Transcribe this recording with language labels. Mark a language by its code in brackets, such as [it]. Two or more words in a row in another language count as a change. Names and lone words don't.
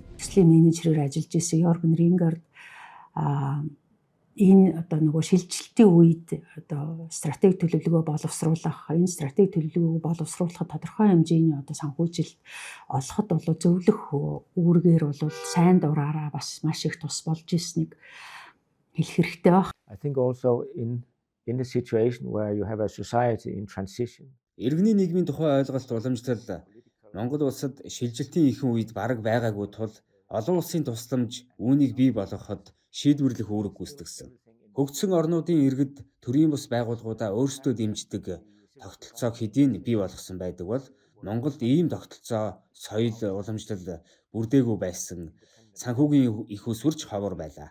[mn] Төслийн менежерээр ажиллаж исэн Йорган Рингерд энэ одоо нөгөө шилжилтийн үед одоо стратеги төлөвлөгөө боловсруулах, энэ стратеги төлөвлөгөөг боловсруулахад тодорхой хэмжээний одоо санхүүжилт олоход бол зөвлөх үүргээр бол сайн дураараа бас маш их тус болж ирснийг хэлэх хэрэгтэй баг. [en] I think also in a situation where you have a society in transition. [mn] Иргэний нийгмийн тухай ойлголт уламжлал Монгол улсад шилжилтийн ихэнх үед бараг байгаагүй тул олон улсын тусламж үүнийг бий болгоход шийдвэрлэх үүрэг гүйцэтгсэн. Хөгжсөн орнуудын иргэд төрийн бус байгууллагуудаа өөрсдөө дэмждэг тогтолцоог хэдийн бий болгосон байдаг бол Монголд ийм тогтолцоо соёл уламжлал бүрдээгүй байсан санхүүгийн их усварч ховор байлаа.